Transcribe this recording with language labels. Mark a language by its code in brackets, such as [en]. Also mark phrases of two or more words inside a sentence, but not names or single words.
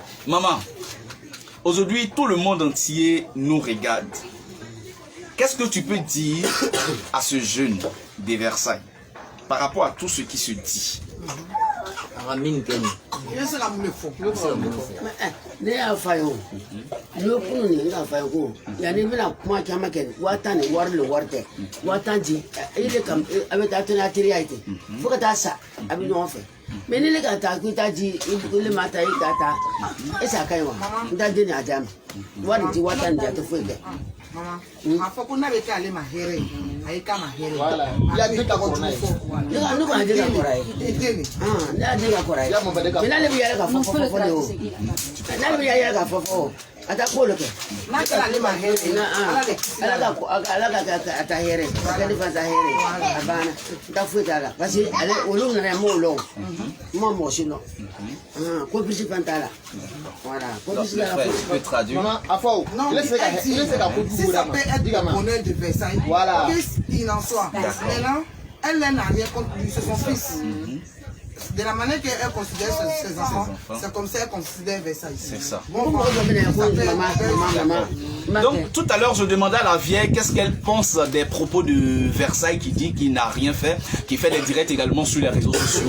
[fr] Maman, aujourd'hui tout le monde entier nous regarde. Qu'est-ce que tu peux dire à ce jeune des Versailles par rapport à tout ce qui se dit? [bm] Ne y'a fa ye o n'o kunu nin ka fa ye ko yanni bɛna kuma caman kɛ 1000 ni wari le wari tɛ 1000 di e de kam a bɛ taa to n'a teriya ye ten fo ka taa sa a bɛ ɲɔgɔn fɛ mais ni ne ka taa k'i ta di ile ma ta i ta ta [fr] est-ce que [bm] a ka ɲi wa n ta den a d'a ma wari di 1000 di a tɛ foyi kɛ. A fɔ ko n'a bɛ kɛ ale ma hɛrɛ ye a y'i k'a ma hɛrɛ ye. Ne ko a den ka kɔrɔ ye ne y'a den ka kɔrɔ ye mais n'ale bɛ yɛlɛ ka fɔ de o n'ale bɛ yɛlɛ ka fɔ a taa ko lo kɛ n'a kɛra ale ma hɛrɛ ye ala ka a ta hɛrɛ a ka ne fa ta hɛrɛ a banna n ta foyi t'a la [fr] parce que [bm] ale olu nana n m'o lɔn n ma mɔgɔ si lɔn ko bisi fɛn t'a la voilà ko bisi t'a la foyi. [fr] Non, si ça peut être le bonheur de Versailles, qu'il en soit. Maintenant, elle n'a rien contre lui, c'est son fils. De la manière qu'elle considère ses enfants, c'est comme ça qu'elle considère Versailles. C'est ça. Bon, donc tout à l'heure je demandais à la vieille qu'est-ce qu'elle pense des propos de Versailles qui dit qu'il n'a rien fait, qui fait des directs également sur les réseaux sociaux.